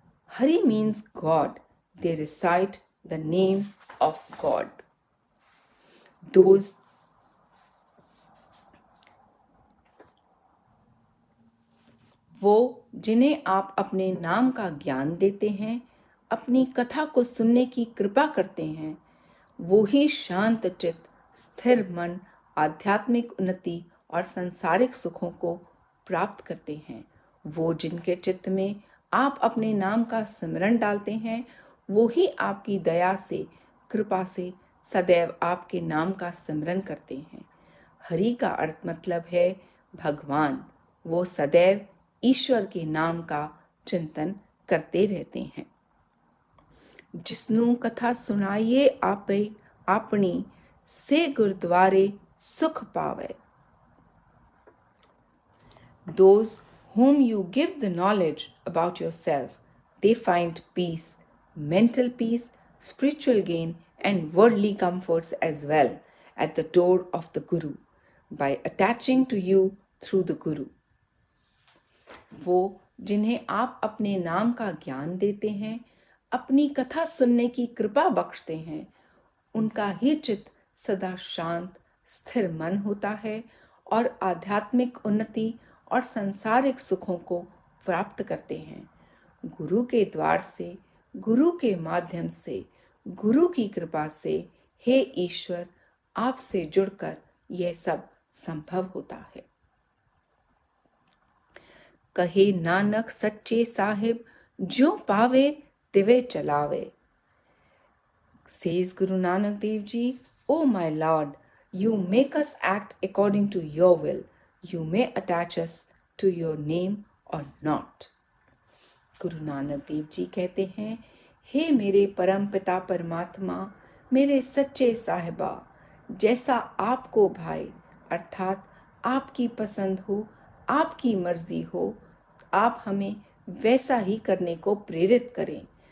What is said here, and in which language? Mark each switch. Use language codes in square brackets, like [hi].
[en] Hari means God. They recite the name of God. Those [hi] वो जिन्हें आप अपने नाम का ज्ञान देते हैं, अपनी कथा को सुनने की कृपा करते हैं, वो ही शांत चित्त, स्थिर मन, आध्यात्मिक उन्नति और सांसारिक सुखों को प्राप्त करते हैं। वो जिनके चित्त में आप अपने नाम का स्मरण डालते हैं, वो ही आपकी दया से, कृपा से सदैव आपके नाम का स्मरण करते हैं। हरि का अर्थ मतलब है भगवान। वो सदैव ईश्वर के नाम का चिंतन करते रहते हैं। [pa] जिसनु कथा सुनाइए आपे आपनी, से गुरुद्वारे सुख पावे। [en] Those whom you give the knowledge about yourself, they find peace, mental peace, spiritual gain, and worldly comforts as well at the door of the Guru by attaching to you through the Guru. [hi] वो जिन्हें आप अपने नाम का ज्ञान देते हैं, अपनी कथा सुनने की कृपा बख्शते हैं, उनका ही चित्त सदा शांत, स्थिर मन होता है और आध्यात्मिक उन्नति और सांसारिक सुखों को प्राप्त करते हैं। गुरु के द्वार से, गुरु के माध्यम से, गुरु की कृपा से हे ईश्वर, आपसे जुड़कर यह सब संभव होता है। [pa] कहे नानक सच्चे साहिब, ज्यों पावे दिवे चलावे। [en] Says Guru Nanak Dev Ji, "O my Lord, you make us act according to your will. You may attach us to your name or not." [hi] Guru Nanak Dev ji कहते हैं, हे मेरे परम पिता परमात्मा, मेरे सच्चे साहिबा, जैसा आपको भाई अर्थात आपकी पसंद हो, आपकी मर्जी हो, आप हमें वैसा ही करने को प्रेरित करें।